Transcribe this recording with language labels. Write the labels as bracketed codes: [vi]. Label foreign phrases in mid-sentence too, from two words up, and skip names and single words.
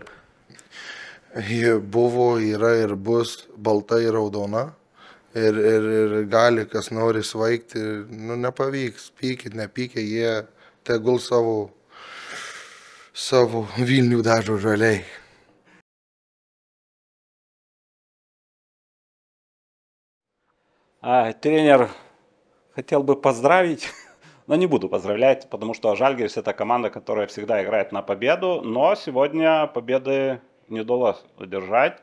[lt] Ji buvo, yra ir bus balta ir raudona. Ir gali, kas nori svaigti, nepavyks, pykit, nepykit, jie tegul savo Vilnių dažo žaliai. [ru] Тренер, хотел бы поздравить Но не буду поздравлять, потому что Жальгирис это команда, которая всегда играет на победу, но сегодня победы не удалось удержать.